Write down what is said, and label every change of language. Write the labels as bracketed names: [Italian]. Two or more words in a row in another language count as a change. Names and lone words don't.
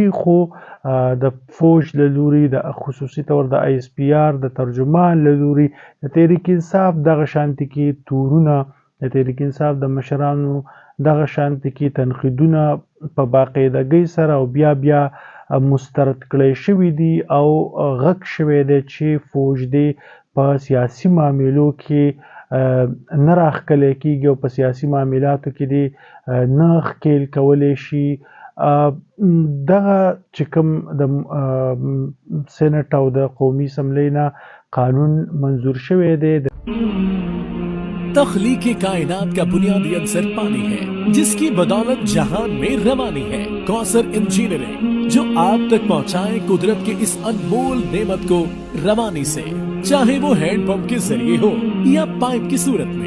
[Pashto] خو د فوج له لوري د خصوصي طور د آی اس پی آر د ترجمان له لوري د تحریک انصاف دغه شانتي کې تورونه د تحریک انصاف د مشرانو دغه شانتي کې تنقیدونه په باقاعدګۍ سره او بیا مسترد کړی شوي دي او غږ شوی دی چې فوج دی په سیاسي معاملو کې نه راښکلی کېږي او په سیاسي معاملاتو کې دی نه ښکیل کولی شي. دغه چې کوم د سینټ او د قومي اسمبلۍ نه قانون منظور شوی دی. [Urdu] تخلیق کائنات کا بنیادی عنصر پانی ہے جس کی بدولت جہان میں روانی ہے. کوثر انجینئرنگ جو آپ تک پہنچائے قدرت کے اس انمول نعمت کو روانی سے, چاہے وہ ہینڈ پمپ کے ذریعے ہو یا پائپ کی صورت میں.